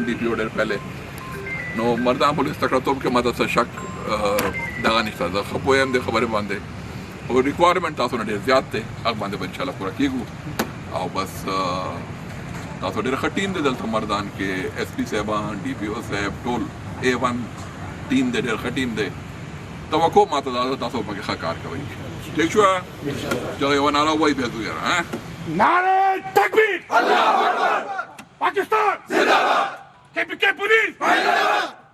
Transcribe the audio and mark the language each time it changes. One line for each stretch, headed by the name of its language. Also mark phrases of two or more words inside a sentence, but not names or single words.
Pashto: ډي پي او ډېر پهلې نو مردان پولیس تکړه توب کې ماته څه شک دغه نشته زه ښه پوهیم دې خبرې باندې او ریکوایرمنټ تاسو نه ډېر زیات دی هغه باندې به انشاءالله پوره کېږو او بس تاسو ډېر ښه ټیم دی دلته مردان کې ایس پي صاحبان ډي پي او صاحب ټول A1 ټیم دی ډېر ښه ټیم دی توقع ماته دا تاسو پکې ښه کار کوئ ٹھیک شو چلو یو نعره وایي بیا ځو یاره
Urdu: نعرہ تکبیر اللہ اکبر پاکستان زندہ باد کے پولیس